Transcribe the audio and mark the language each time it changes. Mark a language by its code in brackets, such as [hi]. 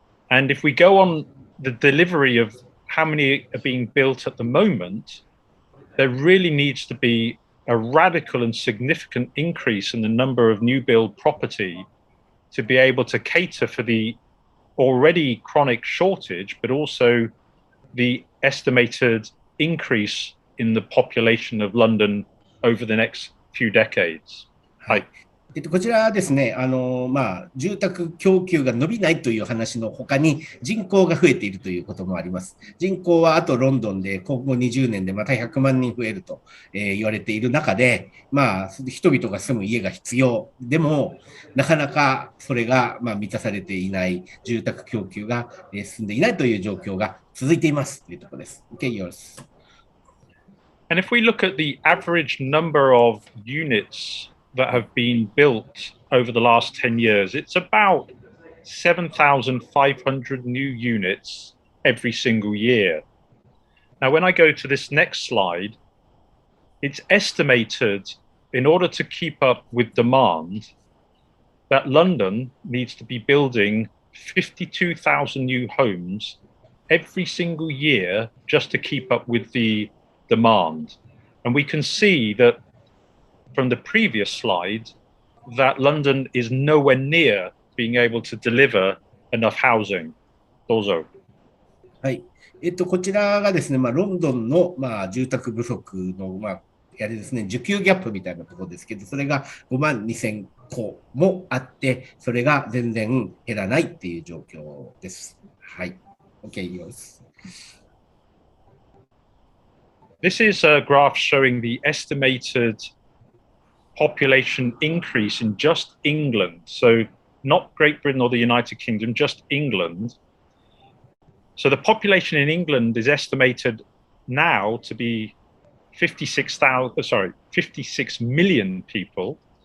[en] And if we go on the delivery of how many are being built at the moment, there really needs to be a radical and significant increase in the number of new build property to be able to cater for the already chronic shortage, but also the estimated increase in the population of London over the next few decades. [ja] はい。こちらはですね、住宅供給が伸びないという話の他に人口が増えているということもあります。人口はあとロンドンで今後20年でまた100万人増えると言われている中で、人々が住む家が必要。でも、なかなかそれが満たされていない、住宅供給が進んでいないという状況が続いていますというところです。 [en] OK, yours. And if we look at the average number of units that have been built over the last 10 years, it's about 7,500 new units every single year. Now, when I go to this next slide, it's estimated in order to keep up with demand that London needs to be building 52,000 new homes every single year just to keep up with the demand. And we can see that from the previous slide that London is nowhere near being able to deliver enough housing. [ja] どうぞ。はい。こちらがですね、ロンドンの、住宅不足の、やれですね、需給ギャップみたいなところですけど、それが5万2000戸もあって、それが全然減らないっていう状況です。はい。 [en] OK, yours. This is a graph showing the estimated population increase in just England. So not Great Britain or the United Kingdom, just England. So the population in England is estimated now to be 56 million people.